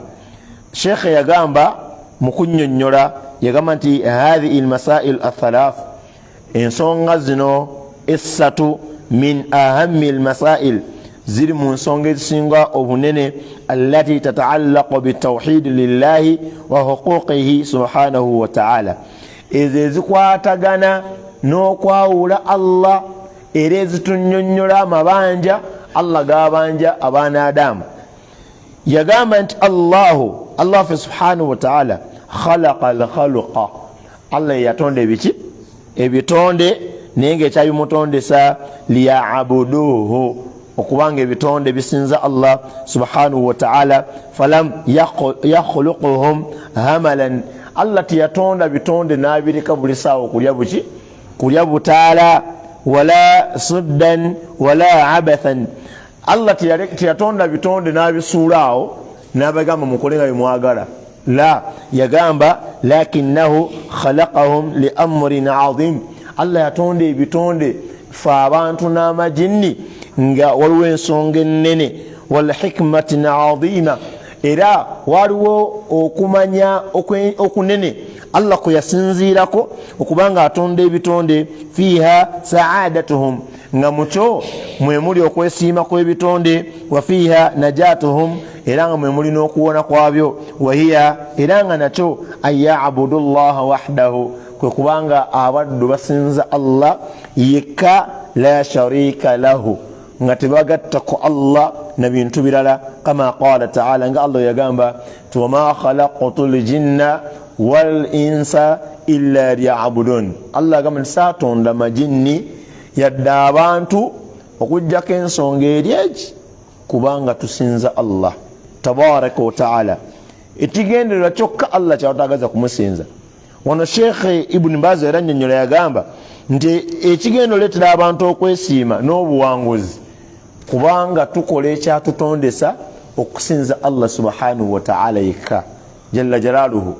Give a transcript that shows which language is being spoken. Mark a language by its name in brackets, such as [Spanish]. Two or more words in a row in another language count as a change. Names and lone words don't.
[Ganda] Sheikh yagamba mu kunnyonnyola, yagamba nti [Arabic] هذه المسائل الثلاث, [Ganda] ensonga zino essatu, [Arabic] من أهم المسائل, [Ganda] ziri mu nsonga ezisinga obunene, [Arabic] التي تتعلق بتوحيد الله وحقوقه سبحانه وتعالى, [Ganda] ezo ezikwatagana n'okwawula Allah era ezitunnyonnyola amabanja Allah gabanja abaana Adamu. Yagamba nti [Arabic] الله سبحانه وتعالى خلق الخلق, [Ganda] Allah yatonda ebiki ebitonde, naye ng'ekyabimutondesa liya'buduhu, okubanga ebitonde bisinza Allah [Arabic] سبحانه وتعالى. فلم يخلقهم هملا, [Ganda] Allah tiyatonda bitonde n'abireka buli saawa kulya buki, kulya butaala, [Arabic] ولا سدى ولا عبثا. [Ganda] Allah tiyatonda bitonde n'abisuulaawo n'abagamba mukole nga bimwagala. La, yagamba [Arabic] لكنه خلقهم لأمر عظيم, [Ganda] Allah yatonda ebitonde fe abantu n'amajinni nga waliwo ensonga ennene, [Arabic] ولحكمة عظيمة, [Ganda] era waliwo okumanya okunene Allah kwe yasinziirako okubanga atonda ebitonde. [Arabic] فيها سعادتهم, [Ganda] nga mukyo mwe muli okwesiima kw'ebitonde. [Arabic] وفيها نجاتهم, [Ganda] era nga mwe muli n'okuwona kwabyo. Wahiya, era nga nakyo [Arabic] أن يعبدوا الله وحده, [Ganda] kwe kubanga abaddu basinza Allah yekka, [Arabic] لا شريك له, [Ganda] nga tebagattako Allah na bintu birala. [Arabic] كما قال تعالى, [Ganda] nga Allah yagamba [Arabic] وما خلقت الجن والإنس إلا ليعبدون. [Ganda] Allah agamba satonda majinni yadde abantu okujjako ensonga eri egi, kubanga tusinza Allah [Arabic] تبارك وتعالى. [Ganda] Ekigendererwa kyokka Allah kyatagaza kumusinza. Wano Sheikh Ibn Baz era nnyonnyola yagamba nti ekigendo leetera abantu okwesiima n'obuwanguzi, kubanga tukola ekyatutondesa okusinza Allah [Arabic] سبحانه وتعالى [Ganda] yekka [Arabic] جل جلاله.